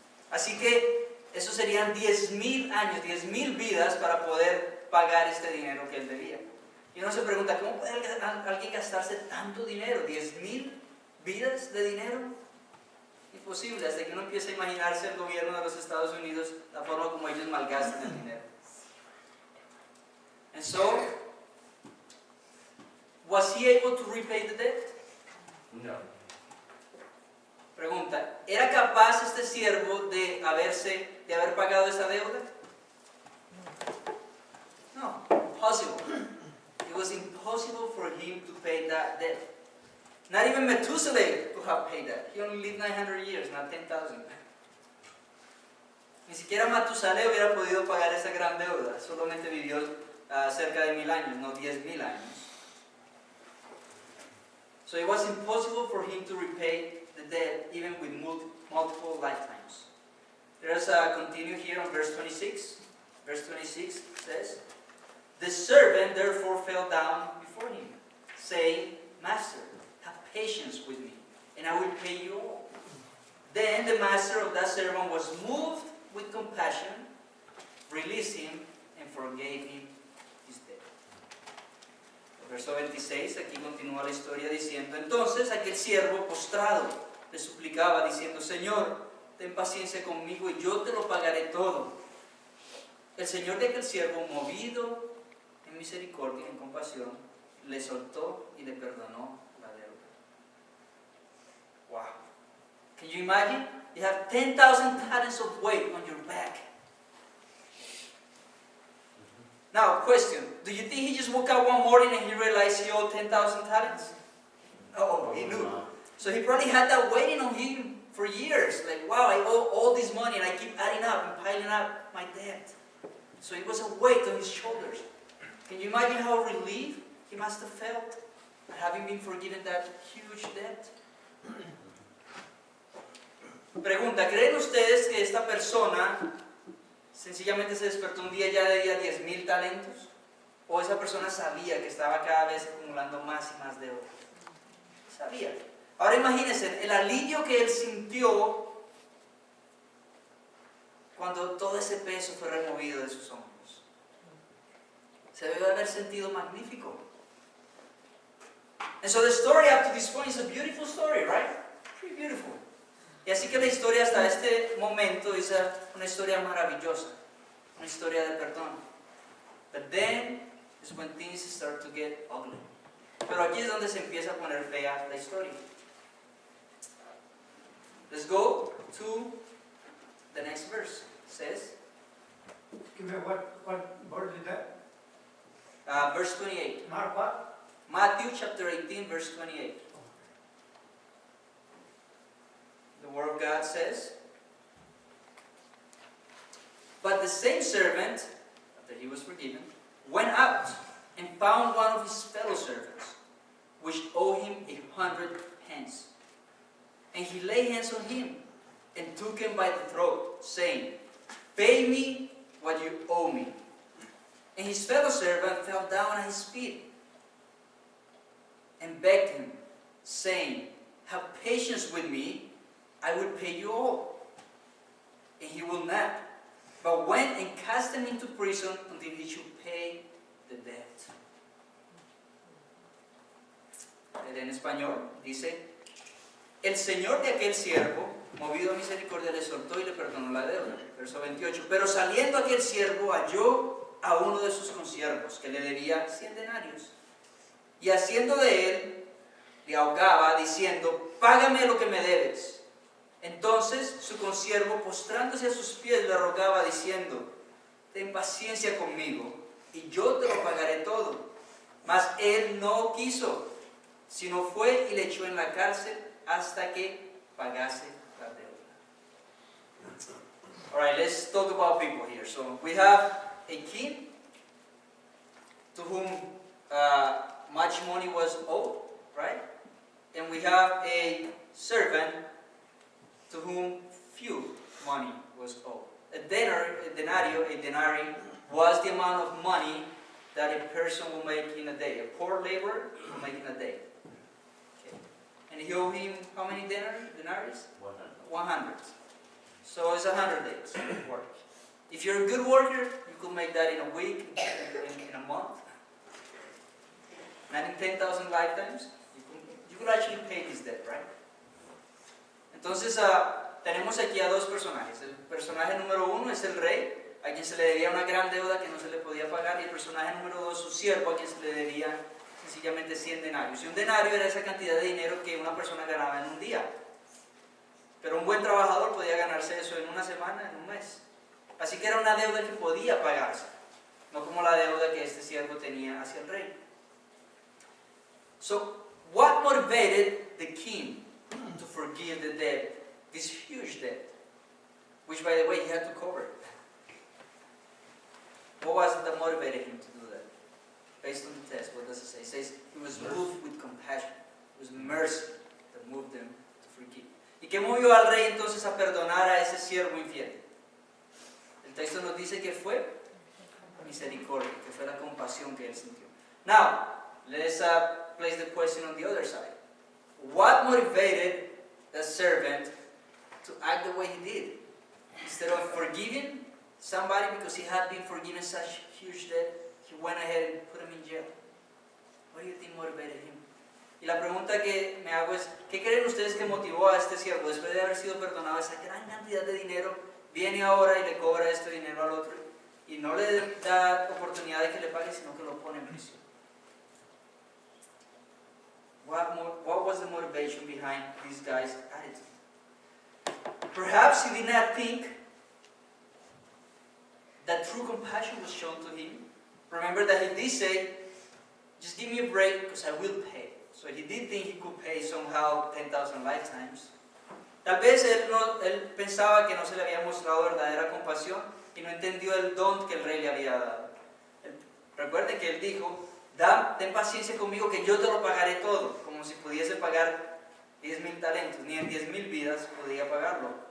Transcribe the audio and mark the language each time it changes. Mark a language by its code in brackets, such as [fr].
[es] Así que eso serían 10,000 años, 10,000 vidas para poder pagar este dinero que él debía. Y uno se pregunta, ¿cómo puede alguien gastarse tanto dinero? ¿10,000 vidas de dinero? Imposible, hasta que uno empieza a imaginarse el gobierno de los Estados Unidos, la forma como ellos malgastan el dinero. [en] And so, was he able to repay the debt? No. [es] Pregunta, ¿era capaz este siervo de haber pagado esta deuda? [en] No, impossible. It was impossible for him to pay that debt. Not even Methuselah could have paid that. He only lived 900 years, not 10,000. [es] Ni siquiera Matusalén hubiera podido pagar esa gran deuda. Solamente vivió cerca de 1,000 años, no 10,000 años. [en] So it was impossible for him to repay the debt even with multiple lifetimes. There's a continue here on verse 26. Verse 26 says, "The servant therefore fell down before him, saying, Master, have patience with me, and I will pay you all. Then the master of that servant was moved with compassion, released him, and forgave him his debt." [es] Verso 26, aquí continúa la historia diciendo, entonces aquel siervo postrado le suplicaba diciendo, Señor, ten paciencia conmigo y yo te lo pagaré todo. El señor de aquel siervo, movido en misericordia y en compasión, le soltó y le perdonó la deuda. [en] Wow. Can you imagine? You have 10,000 talents of weight on your back. Now, question. Do you think he just woke up one morning and he realized he owed 10,000 talents? Oh, he knew. So he probably had that waiting on him for years. Like, wow, I owe all this money and I keep adding up and piling up my debt. So it was a weight on his shoulders. Can you imagine how relieved he must have felt at having been forgiven that huge debt? [es] Pregunta, ¿creen ustedes que esta persona sencillamente se despertó un día y ya debía 10,000 talentos? ¿O esa persona sabía que estaba cada vez acumulando más y más deuda? Sabía. Ahora imagínense el alivio que él sintió cuando todo ese peso fue removido de sus hombros. Se debe haber sentido magnífico. [en] And so the story up to this point is a beautiful story, right? Pretty beautiful. [es] Y así que la historia hasta este momento es una historia maravillosa, una historia de perdón. [en] But then is when things start to get ugly. [es] Pero aquí es donde se empieza a poner fea la historia. [en] Let's go to the next verse. It says, Give me what verse is that? verse 28. Mark what? Matthew chapter 18, verse 28. The word of God says, "But the same servant, after he was forgiven, went out and found one of his fellow servants, which owed him 100 pence. And he laid hands on him and took him by the throat, saying, Pay me what you owe me. And his fellow servant fell down at his feet and begged him, saying, Have patience with me, I will pay you all. And he will not, but went and cast him into prison until he should pay the debt." [es] En español dice, el señor de aquel siervo, movido a misericordia, le soltó y le perdonó la deuda. Verso 28. Pero saliendo aquel siervo halló a uno de sus consiervos que le debía 100 denarios. Y haciendo de él, le ahogaba diciendo, Págame lo que me debes. Entonces su consiervo, postrándose a sus pies, le rogaba diciendo, Ten paciencia conmigo y yo te lo pagaré todo. Mas él no quiso, sino fue y le echó en la cárcel hasta que pagase la deuda. [en] All right, let's talk about people here. So we have a king to whom much money was owed, right? And we have a servant to whom few money was owed. A denarii was the amount of money that a person will make in a day. A poor laborer will make in a day. Okay. And he owed him how many denaries? 100. So it's 100 days of work. If you're a good worker, you could make that in a week, in a month. And in 10,000 lifetimes, you could actually pay this debt, right? [es] Entonces, tenemos aquí a dos personajes. El personaje número uno es el rey, a quien se le debía una gran deuda que no se le podía pagar, y el personaje número dos, su siervo, a quien se le debía sencillamente 100 denarios. Y un denario era esa cantidad de dinero que una persona ganaba en un día. Pero un buen trabajador podía ganarse eso en una semana, en un mes. Así que era una deuda que podía pagarse, no como la deuda que este siervo tenía hacia el rey. [en] So, what motivated the king to forgive the debt, this huge debt, which, by the way, he had to cover? What was it that motivated him to do that? Based on the text, what does it say? It says he was moved with compassion. It was mercy that moved him to forgive. [es] ¿Y qué movió al rey entonces a perdonar a ese siervo infiel? El texto nos dice que fue misericordia, que fue la compasión que él sintió. [en] Now, let's place the question on the other side. What motivated the servant to act the way he did? Instead of forgiving somebody because he had been forgiven such huge debt, he went ahead and put him in jail. What do you think motivated him? [es] Y la pregunta que me hago es, ¿qué creen ustedes que motivó a este siervo después de haber sido perdonado esa gran cantidad de dinero? Viene ahora y le cobra este dinero al otro y no le da oportunidad de que le pague, sino que lo pone en prisión. [en] What was the motivation behind this guy's attitude? Perhaps he did not think that true compassion was shown to him. Remember that he did say, just give me a break because I will pay. So he did think he could pay somehow 10,000 lifetimes. [es] Tal vez él pensaba que no se le había mostrado verdadera compasión y no entendió el don que el rey le había dado. Recuerden que él dijo, ten paciencia conmigo que yo te lo pagaré todo, como si pudiese pagar 10,000 talentos, ni en 10,000 vidas podía pagarlo.